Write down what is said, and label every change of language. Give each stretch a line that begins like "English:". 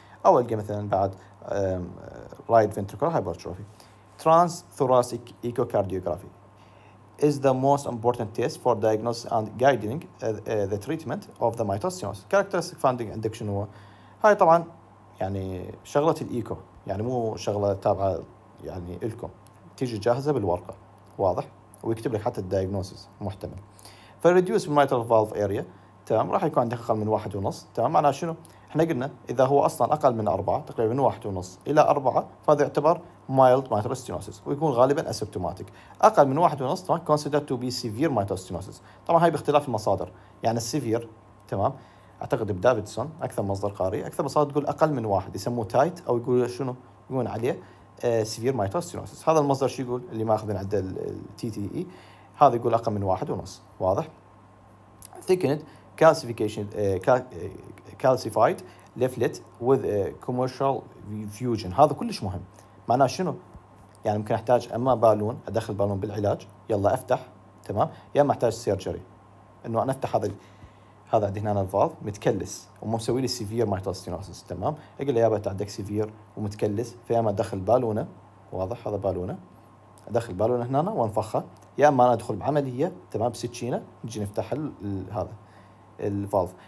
Arabic: او القى مثلا بعد رايت فنتريكولار هايبرتروفي.
English: Transthoracic echocardiography is the most important test for diagnosis and guiding the treatment of the mitral stenosis. characteristic finding
Arabic: عندك شنو هو؟ هاي طبعا يعني شغلة الإيكو يعني مو شغلة تابعة يعني إلكم، تيجي جاهزة بالورقة. واضح. ويكتب لك حتى الدايجنوسيس محتمل. فالريديوس بالميترال فالف اريا تمام راح يكون عندك أقل من 1.5. تمام، معناه شنو؟ احنا قلنا إذا هو أصلا أقل من 4 تقريبا من 1.5 إلى 4 فهذا يعتبر
English: mild mitral stenosis
Arabic: ويكون غالبا اسيمتوماتيك. أقل من 1.5 طبعا
English: considered to be severe mitral stenosis.
Arabic: طبعا هاي باختلاف المصادر. يعني السيفير تمام اعتقد بدافيدسون اكثر مصدر قاري، اكثر مصادر تقول اقل من 1 يسموه تايت او يقول شنو؟ يقولون عليه سيفير مايترال ستينوسيس. هذا المصدر شو يقول اللي ماخذ من عنده التي تي اي هذا يقول اقل من 1.5. واضح؟
English: thickened calcification calcified leaflet with commercial fusion.
Arabic: هذا كلش مهم. معناه شنو؟ يعني ممكن احتاج اما بالون، ادخل بالون بالعلاج، يلا افتح، تمام، يا اما احتاج سيرجري انه انا افتح هذا عندي هنا الفالف متكلس ومو مسوي لي سيفير مايتوستينوسس، تمام، اقول له يابا انت عندك سيفير ومتكلس، فيا اما ادخل بالونه، واضح، هذا بالونه، ادخل بالونه هنا وانفخها، يا اما انا ادخل بعمليه، تمام، بسكينه نجي نفتح هذا الفالف.